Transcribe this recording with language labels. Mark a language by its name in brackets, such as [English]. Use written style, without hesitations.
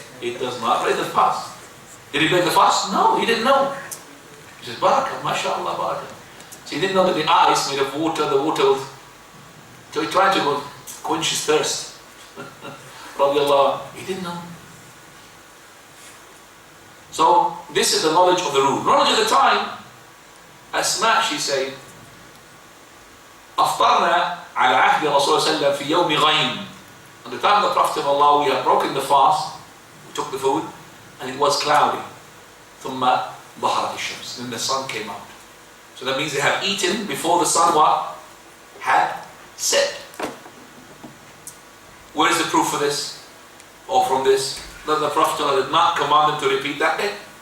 [English] It does not break the fast. Did he break the fast? No, he didn't know. He says, barakah, mashallah, barakah. So he didn't know that the ice made of water, the water was... So he tried to go quench his thirst. He didn't know. So this is the knowledge of the rule. Knowledge of the time, Asma, she said, [Arabic] أفطرنا على عهد رسول الله صلى الله عليه وسلم في يوم غيم. [English] At the time of the Prophet of Allah, we had broken the fast, we took the food, and it was cloudy. [Arabic] ثم ظهرت الشمس. [English] Then the sun came out. So that means they had eaten before the sun had set. Where is the proof for this? Or from this? That the Prophet did not command them to repeat that day.